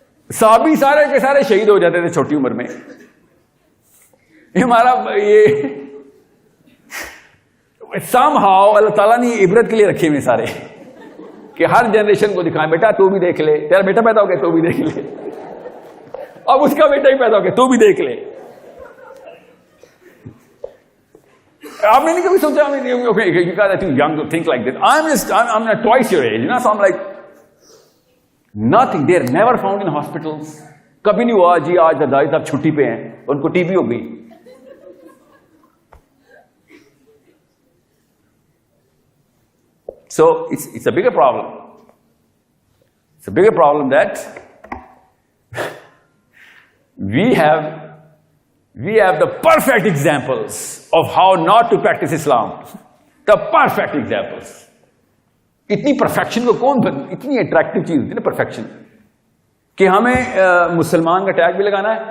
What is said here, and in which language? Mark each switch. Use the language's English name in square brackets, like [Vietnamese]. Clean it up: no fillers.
[Urdu] صحابی سارے کے سارے شہید ہو جاتے تھے چھوٹی عمر میں. ہمارا یہ [English] somehow [Urdu] اللہ تعالیٰ نے عبرت کے لیے رکھے ہوئے سارے کہ ہر جنریشن کو دکھائیں بیٹا تو بھی دیکھ لے, تیرا بیٹا پیدا ہو گیا تو بھی دیکھ لے, اب اس کا بیٹا ہی پیدا ہو گیا تو بھی دیکھ لے. آپ نے نہیں کبھی سوچا, [English] you guys are too young to think like this. I'm not twice your age, you know, so I'm like, nothing. They're never found in hospitals. [Urdu] کبھی نہیں ہوا جی آج دادی صاحب چھٹی پہ ہیں ان کو ٹی بی ہو گئی. [English] So it's a bigger problem. It's a bigger problem that we have the perfect examples of how not to practice Islam. The perfect examples. [Urdu] اتنی پرفیکشن کو کون, اتنی اٹریکٹیو چیز ہوتی ہے نا پرفیکشن, کہ ہمیں مسلمان کا ٹیگ بھی لگانا ہے.